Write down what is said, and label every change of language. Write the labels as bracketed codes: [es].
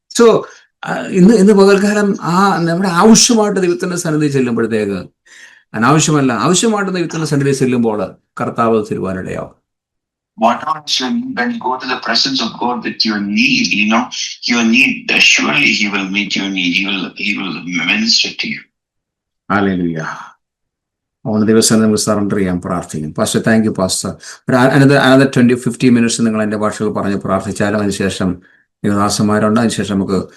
[ml] So ഇന്ന് പകൽക്കാലം നമ്മുടെ ആവശ്യമായിട്ട് ദൈവത്തിന്റെ സന്നിധി ചെല്ലുമ്പോഴത്തേക്ക്, ആവശ്യമായിട്ട് ദൈവത്തിന്റെ സന്നിധി ചെല്ലുമ്പോൾ കർത്താവ് തരുവാനിടയാവും. [en] What else when you go to the presence of God with your need, your need, surely He will meet your need. He will minister to you. Hallelujah. [ml] ഒന്ന് ദിവസം നമ്മൾ സറണ്ടർ ചെയ്യാൻ പ്രാർത്ഥിക്കും. Pastor, thank you pastor. [en] another 20-15 minutes [ml] നിങ്ങൾ എൻ്റെ ഭാഷകൾ പറഞ്ഞ് പ്രാർത്ഥിച്ചാലും അതിനുശേഷം ദാസന്മാരുണ്ട്. അതിനുശേഷം നമുക്ക്